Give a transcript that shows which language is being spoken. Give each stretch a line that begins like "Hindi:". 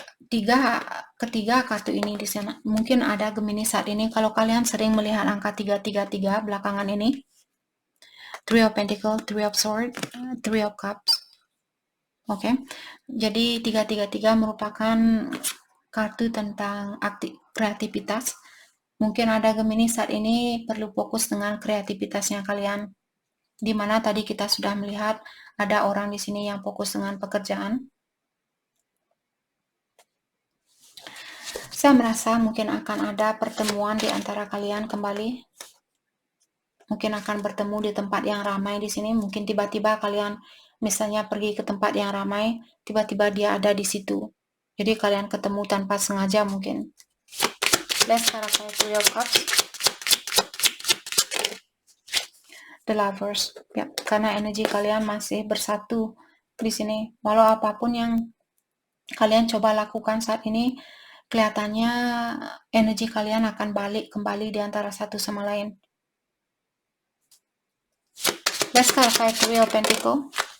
Indonesian: Ketiga kartu ini di sana. Mungkin ada Gemini saat ini kalau kalian sering melihat angka 333 belakangan ini.
English: Three of Pentacles, Three of Swords, Three of Cups.
Indonesian: Oke. Jadi 333 merupakan kartu tentang kreativitas. Mungkin ada Gemini saat ini perlu fokus dengan kreativitasnya kalian. Di mana tadi kita sudah melihat ada orang di sini yang fokus dengan pekerjaan. Saya merasa mungkin akan ada pertemuan di antara kalian kembali. Mungkin akan bertemu di tempat yang ramai di sini. Mungkin tiba-tiba kalian misalnya pergi ke tempat yang ramai, tiba-tiba dia ada di situ. Jadi kalian ketemu tanpa sengaja mungkin.
English: Let's clarify Three of Cups.
Indonesian: The Lovers. Ya, karena energi kalian masih bersatu di sini. Walau apapun yang kalian coba lakukan saat ini, kelihatannya energi kalian akan balik kembali di antara satu sama lain.
English: Let's clarify Three of Pentacles.